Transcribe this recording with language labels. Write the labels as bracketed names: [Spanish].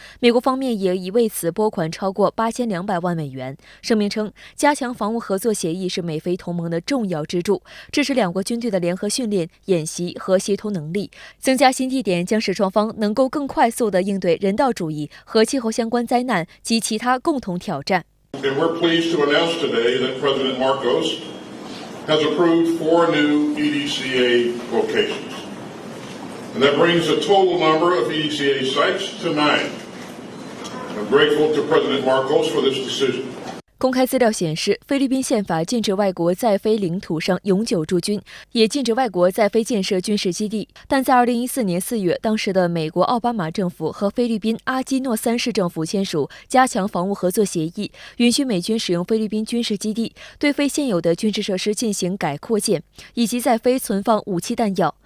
[Chinese] 美国方面也已为此拨款超过8200万美元。声明称，加强防务合作协议是美菲同盟的重要支柱，支持两国军队的联合训练、演习和协同能力。增加新地点将使双方能够更快速地应对人道主义和气候相关灾难及其他共同挑战。 [English] We're pleased to announce today that President Marcos has approved 4 new EDCA locations, and that brings the total number of EDCA sites to 9. I'm grateful to President Marcos for this decision. [Chinese] 公开资料显示，菲律宾宪法禁止外国在非领土上永久驻军，也禁止外国在非建设军事基地。但在2014年4月，当时的美国奥巴马政府和菲律宾阿基诺3市政府签署加强防务合作协议，允许美军使用菲律宾军事基地对非现有的军事设施进行改扩建，以及在非存放武器弹药。